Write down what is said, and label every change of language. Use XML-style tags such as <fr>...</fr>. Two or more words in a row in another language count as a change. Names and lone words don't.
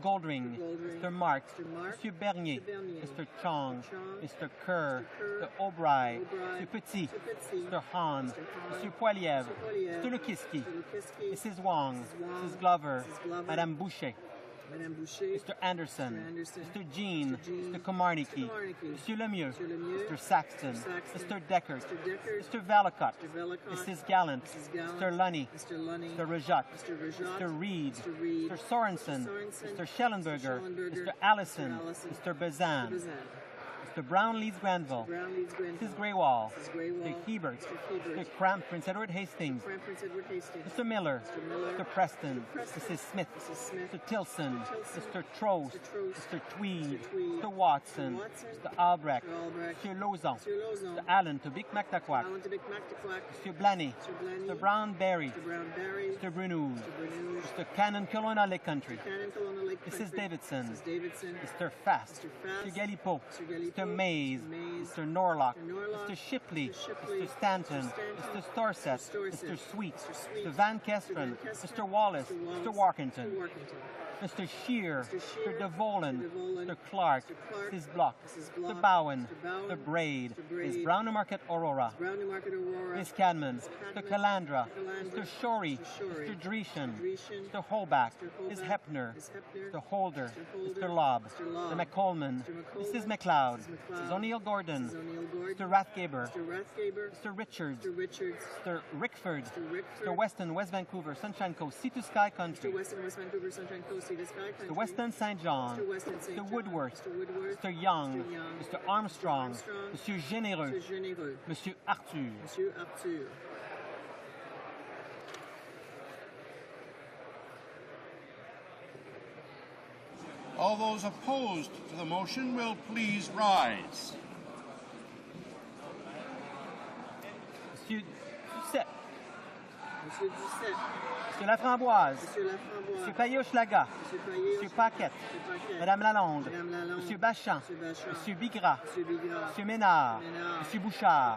<en>Goldring, Mr. Marks, Mr. Bernier, Mr. Chong, Mr. Kerr, Mr. O'Brien, Mr. Petit, Mr. Hahn, Mr. Poilievre, Mr. Lukiski, Mrs. Wong, Mrs. Glover, Madame Boucher, Mr. Anderson, Mr. Jean, Mr. Komarniki, Mr. Lemieux, Mr. Saxton, Mr. Deckert, Mr. Valacott, Mrs. Gallant, Mr. Lunny, Mr. Rajat, Mr. Reed, Mr. Sorensen, Mr. Schellenberger, Mr. Allison, Mr. Bazan, Mr. Brown Leeds Granville, Mrs. Greywall, Mr. Hebert, Mr. Cramp Prince Edward Hastings, Mr. Miller, Mr. Preston, Mrs. Smith, Mr. Tilson, Mr. Trost, Mr. Tweed, Mr. Watson, Mr. Albrecht, Mr. Lozon, Mr. Allen to Big Mactaquac, Mr. Blaney, Mr. Brown-Berry, Mr. Brunouz, Mr. Cannon Kelowna Lake Country, Mrs. Davidson, Mr. Fast, Mr. Galipo, Mr. Mays, Mr. Norlock, Mr. Shipley, Mr. Stanton, Mr. Storsett, Mr. Sweet, Mr. Van Kesteren, Mr. Wallace, Mr. Walkington, Mr. Shear, Mr. DeVolen, Mr. Clark, Mrs. Block, Mr. Bowen, Mr. Braid, Ms. Brown Market Aurora, Ms. Cadman, Mr. Calandra, Mr. Shorey, Mr. Dreeshen, Mr. Holbach, Ms. Hepner, Mr. Holder, Mr. Lobb, Mr. McColman, Mrs. McLeod, Mrs. O'Neill Gordon, Mr. Rathgaber, Mr. Richards, Mr. Rickford, Mr. Weston, West Vancouver, Sunshine Coast, Sea to Sky Country, Mr. Weston St. John, Mr. Woodworth, Mr. Young, Mr. Armstrong, Monsieur Généreux, Monsieur Arthur. All those opposed to the motion will please rise. Monsieur Doucet. Monsieur Laframboise. Monsieur Payot-Schlaga. Monsieur Paquette. Madame Lalonde. Monsieur Bachan. Monsieur Bigra. Monsieur Ménard. Monsieur Bouchard.</en>